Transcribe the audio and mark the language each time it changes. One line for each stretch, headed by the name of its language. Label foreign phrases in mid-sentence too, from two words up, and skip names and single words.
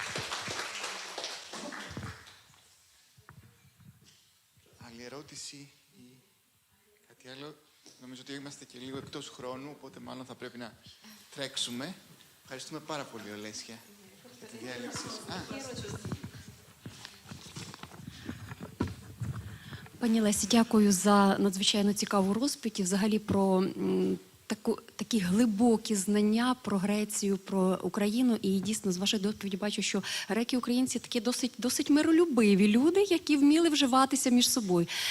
Greek: Άλλη ερώτηση ή κάτι άλλο? Νομίζω ότι είμαστε και λίγο εκτός χρόνου, οπότε μάλλον θα πρέπει να τρέξουμε. Ευχαριστούμε πάρα πολύ, Ολέσια, για τη διάλεξη.
Ukrainian: Пані Лесі, дякую за надзвичайно цікаву розповідь і взагалі про такі глибокі знання про Грецію, про Україну. І дійсно з вашої доповіді бачу, що греки-українці такі досить миролюбиві люди, які вміли вживатися між собою.